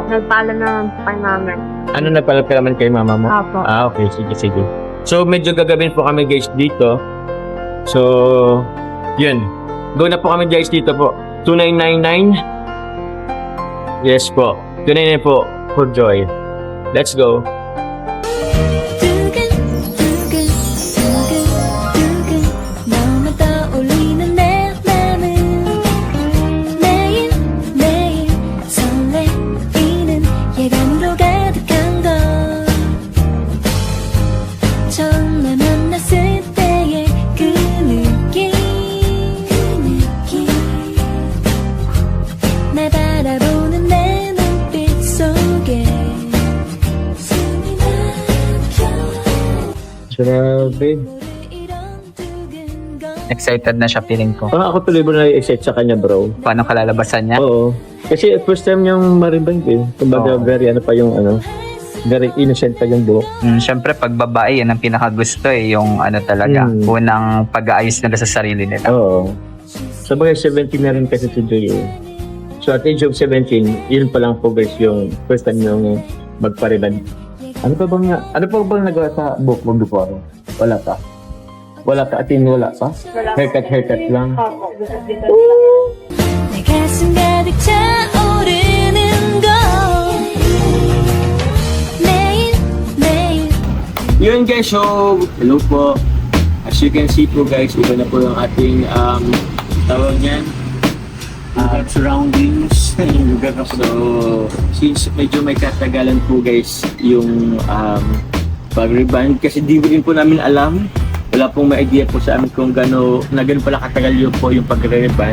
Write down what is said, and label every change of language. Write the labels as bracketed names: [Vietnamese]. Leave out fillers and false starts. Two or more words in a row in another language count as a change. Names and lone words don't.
[Filipino] Nagpaalam naman po kay mama. Ano na pala naman kay mama mo? Apo. Okay. Sige. So, medyo gagawin po kami guys dito. So, yun. Go na po kami guys dito po. 2999. Yes po. 299 po for Joy. [English] Let's go. [Korean] 너만 떠올리는 내 맘은 매일매일 설레이는 예감으로 가득한 걸 처음 날 만났을 때의 그 느낌 날 바라보는 내 눈빛 속에 숨이 막혀 [Filipino] Grabe. Excited na siya, feeling ko. Parang ako tuloy mo na-excite sa kanya bro. Paano kalalabasan niya? Oo. Kasi [English] first time [Filipino] niyang maribang eh. Kumbaga very ano pa yung ano. [English] Very innocent [Filipino] pa yung buhok. Siyempre, pag babae, yan ang pinakagusto eh. Yung ano talaga, unang pag-aayos nila sa sarili nila. Oo. Sa bagay 17 na rin kasi si Joy eh. So [English] at age of [Filipino] 17, yun pa lang po guys yung [English] first time [Filipino] niyang magpariban. Ano pa bang nagawa sa buhok mo before? Wala pa. Wala pa? Atin wala pa? Haircut lang. [Korean] 내 가슴 가득 차오르는 걸 매일매일 [Filipino] Yun guys, so hello po. [English] As you can see [Filipino] po guys, iba na po yung ating tawag niyan, surroundings yung lugar na po. So, since medyo may katagalan po guys yung pag-reband, kasi di rin po namin alam, wala pong may idea po sa amin kung gano'n pala katagal yun po yung pag-reband.